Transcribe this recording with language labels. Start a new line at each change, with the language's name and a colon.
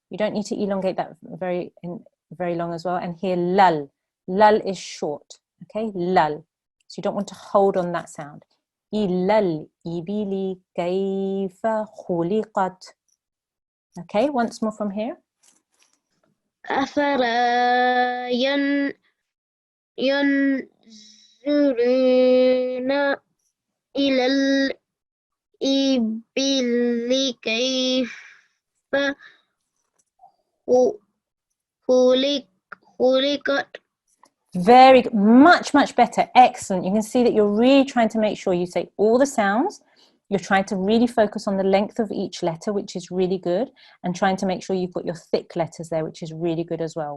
English: You don't need to elongate that very long as well. And here, lal. Lal is short, okay? Lal. So you don't want to hold on that sound.
Arabic: Ilal ibili kayfa khuliqat.
English: Okay, once more from here.
Arabic: أفلا ينظرون إلى الإبل كيف خلقت.
English: Very good. Much better. Excellent. You can see that you're really trying to make sure you say all the sounds. You're trying to really focus on the length of each letter, which is really good, and trying to make sure you've got your thick letters there, which is really good as well.